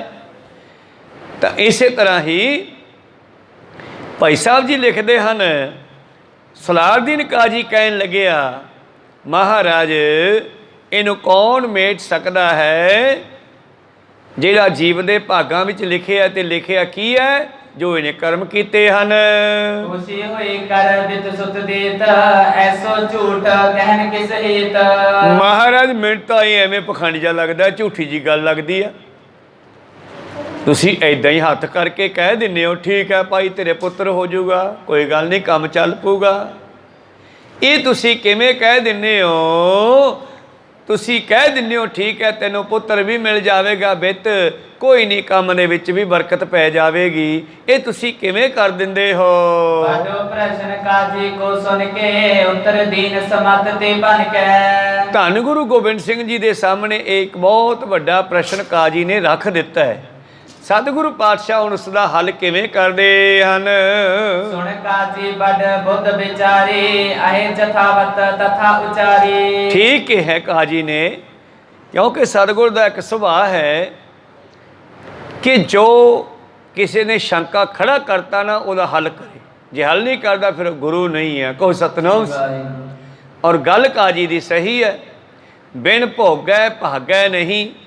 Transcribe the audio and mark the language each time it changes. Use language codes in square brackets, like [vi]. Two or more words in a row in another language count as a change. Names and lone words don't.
[pa] ਤਾਂ ਇਸੇ ਤਰ੍ਹਾਂ ਹੀ ਭਾਈ ਸਾਹਿਬ ਜੀ ਲਿਖਦੇ ਹਨ, ਸਲਾਰਦੀਨ ਕਾਜੀ ਕਹਿਣ ਲੱਗਿਆ ਮਹਾਰਾਜ ਇਹਨੂੰ ਕੌਣ ਮੇਟ ਸਕਦਾ ਹੈ ਜਿਹੜਾ ਜੀਵ ਦੇ ਭਾਗਾਂ ਵਿੱਚ ਲਿਖਿਆ। ਤੇ ਲਿਖਿਆ ਕੀ ਹੈ? ਜੋ ਇਹਨੇ ਕਰਮ ਕੀਤੇ ਹਨ। [hi] खुशी हुई कर बित सुत देत ऐसो झूठ कहन किस हेत। [pa] ਮਹਾਰਾਜ ਮੈਨੂੰ ਤਾਂ ਇਹ ਐਵੇਂ ਪਖੰਡ ਜਿਹਾ ਲੱਗਦਾ, ਝੂਠੀ ਜੀ ਗੱਲ ਲੱਗਦੀ ਆ। ਤੁਸੀਂ ਐਦਾਂ ਹੀ ਹੱਥ ਕਰਕੇ ਕਹਿ ਦਿੰਦੇ ਹੋ ਠੀਕ ਹੈ ਭਾਈ ਤੇਰੇ ਪੁੱਤਰ ਹੋ ਜਾਊਗਾ, ਕੋਈ ਗੱਲ ਨਹੀਂ, ਕੰਮ ਚੱਲ ਪਊਗਾ। ਇਹ ਤੁਸੀਂ ਕਿਵੇਂ ਕਹਿ ਦਿੰਦੇ ਹੋ? ਤੁਸੀਂ ਕਹਿ ਦਿੰਦੇ ਹੋ ਠੀਕ ਹੈ ਤੈਨੂੰ ਪੁੱਤਰ ਵੀ ਮਿਲ ਜਾਵੇਗਾ, ਬਿੱਤ ਕੋਈ ਨਹੀਂ, ਕੰਮ ਦੇ ਵਿੱਚ ਵੀ ਬਰਕਤ ਪੈ ਜਾਵੇਗੀ। ਇਹ ਤੁਸੀਂ ਕਿਵੇਂ ਕਰ ਦਿੰਦੇ ਹੋ? [hi] बाटो प्रश्न काजी को सुन के उत्तर दीन समत ते बन के। [pa] ਧੰਨ ਗੁਰੂ ਗੋਬਿੰਦ ਸਿੰਘ ਜੀ ਦੇ ਸਾਹਮਣੇ ਇੱਕ ਬਹੁਤ ਵੱਡਾ ਪ੍ਰਸ਼ਨ ਕਾਜੀ ਨੇ ਰੱਖ ਦਿੱਤਾ ਹੈ। ਸਤਿਗੁਰੂ ਪਾਤਸ਼ਾਹ ਹੁਣ ਉਸ ਦਾ ਹੱਲ ਕਿਵੇਂ ਕਰਦੇ ਹਨ? [hi] सुन काजी बड़ बुद्ध विचारी आहे जथावत तथा उचारी। [pa] ਠੀਕ ਹੈ ਕਾਜੀ ਨੇ, ਕਿਉਂਕਿ ਸਤਿਗੁਰ ਦਾ ਇੱਕ ਸੁਭਾਅ ਹੈ ਕਿ ਜੋ ਕਿਸੇ ਨੇ ਸ਼ੰਕਾ ਖੜਾ ਕਰਤਾ ਨਾ ਉਹਦਾ ਹੱਲ ਕਰੇ। ਜੇ ਹੱਲ ਨਹੀਂ ਕਰਦਾ ਫਿਰ ਗੁਰੂ ਨਹੀਂ ਹੈ। ਕਹੋ ਸਤਨਾਮ। ਔਰ ਗੱਲ ਕਾਜੀ ਦੀ ਸਹੀ ਹੈ। ਬਿਨ ਭੋਗੈ ਭਾਗੈ ਨਹੀਂ।